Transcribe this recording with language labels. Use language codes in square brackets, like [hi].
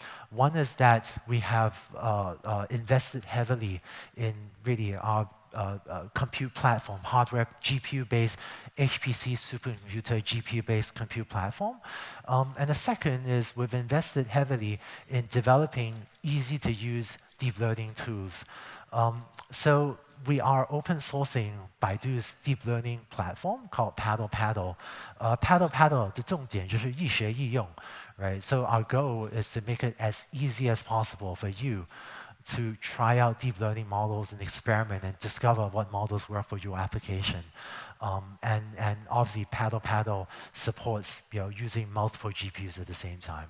[en] One is that we have invested heavily in really our compute platform, hardware, GPU-based, HPC supercomputer, GPU-based compute platform. And the second is we've invested heavily in developing easy-to-use deep learning tools. So we are open sourcing Baidu's deep learning platform called Paddle. [zh] Paddle 的重点就是易学易用, right? [en] So our goal is to make it as easy as possible for you to try out deep learning models and experiment and discover what models work for your application. And obviously, Paddle supports using multiple GPUs at the same time.